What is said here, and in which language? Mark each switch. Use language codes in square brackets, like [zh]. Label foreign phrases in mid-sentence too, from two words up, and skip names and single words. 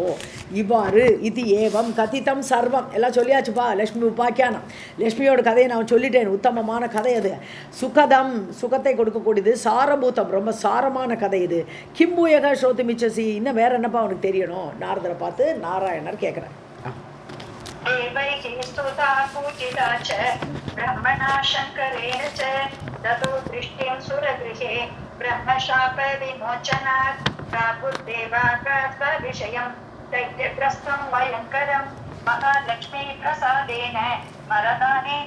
[ta] இவ்வாறு இது [sa] एवं कथितं सर्वम् [ta] எல்லாம் சொல்லியாச்சுப்பா. லக்ஷ்மி உபாக்கியானம், லக்ஷ்மியோட கதையை நான் சொல்லிட்டேன். உத்தமமான கதை அது. சுகதம் சுகத்தை கொடுக்கக்கூடியது. சாரபூதம் ரொம்ப சாரமான கதை இது. [sa] किम्भूयः श्रोतुमिच्छसि [ta] இன்னும் வேற என்னப்பா அவனுக்கு தெரியணும்? நாரதரை பார்த்து நாராயணர் கேட்குறேன். [sa] देवैः स्तुता पूजिता च ब्रह्मणा शङ्करेण च ततो दृष्टिं सुरगृहे ब्रह्मशापविमोचनात् प्रापुर्देवाकाशविषयं दैत्यग्रस्तं भयङ्करं महालक्ष्मीप्रसादेन वरदानेन